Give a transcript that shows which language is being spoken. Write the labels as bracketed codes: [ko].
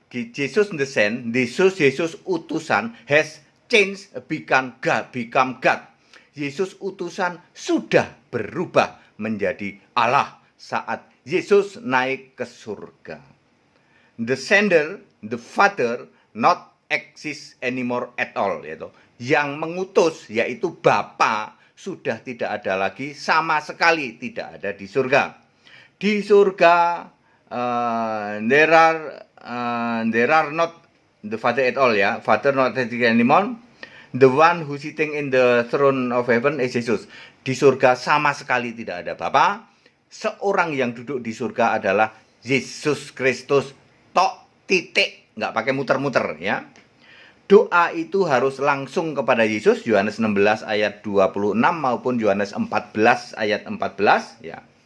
[en] Jesus the Sent, [id] Yesus utusan [en] has changed, become God. [id] Yesus utusan sudah berubah menjadi Allah saat Yesus naik ke surga. [en] The sender, the Father, not exist anymore at all, [id] yaitu yang mengutus, yaitu Bapa, sudah tidak ada lagi, sama sekali tidak ada di surga. Di surga [en] there are not the Father at all, ya. Father not existing anymore. The one who sitting in the throne of heaven is Jesus. [id] Di surga sama sekali tidak ada Bapa. Seorang yang duduk di surga adalah Yesus Kristus. Tok, titik, nggak pakai muter-muter, ya. Doa itu harus langsung kepada Yesus, Yohanes 16 ayat 26 maupun Yohanes 14 ayat 14, ya.